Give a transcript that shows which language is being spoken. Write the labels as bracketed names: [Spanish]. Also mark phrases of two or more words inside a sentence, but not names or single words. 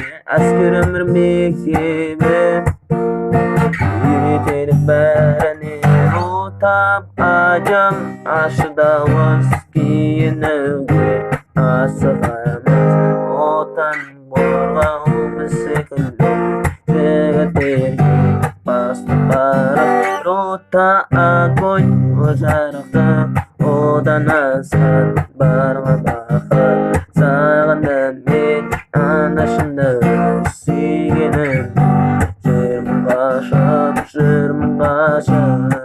[Kazakh] Әскер өмір мектебі, үйретеді бәріне. Отап адам, ащы дауыс, киінуге асығамыз. Отан қорғау, біз секілді жігіттерге басты парыз. [Russian] Рота огонь, [Kazakh] о жарықты, одан асқан бар ма бақыт. Сағындым мен анашымды, сүйгенім. Жүрмін ғашық, жүрмін ғашық.